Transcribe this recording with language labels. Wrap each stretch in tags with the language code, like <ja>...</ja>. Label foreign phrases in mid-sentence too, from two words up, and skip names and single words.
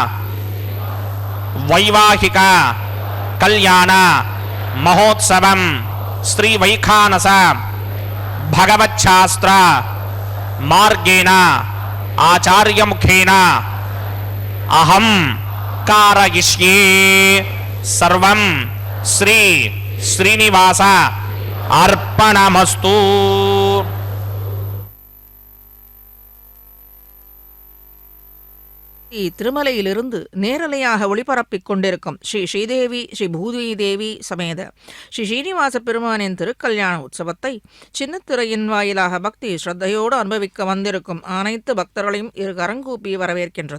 <sa>వైవాహిక కళ్యాణ మహోత్సవం శ్రీ వైఖానస భగవచ్ఛాస్త్ర మార్గేణ ఆచార్యముఖేన అహం కారయిష్యే. సర్వం శ్రీ శ్రీనివాస అర్పణమస్తు.</sa> <ta>திருமலையிலிருந்து நேரலையாக ஒளிபரப்பிக் கொண்டிருக்கும் ஸ்ரீ ஸ்ரீதேவி ஸ்ரீ பூதேவி தேவி சமேத ஸ்ரீ ஸ்ரீனிவாச பெருமானின் திருக்கல்யாண உற்சவத்தை சின்னத்திரையின் வாயிலாக பக்தி ஸ்ரத்தையோடு அனுபவிக்க வந்திருக்கும் அனைத்து பக்தர்களையும் இரு கரங்கூப்பி வரவேற்கின்றது.</ta>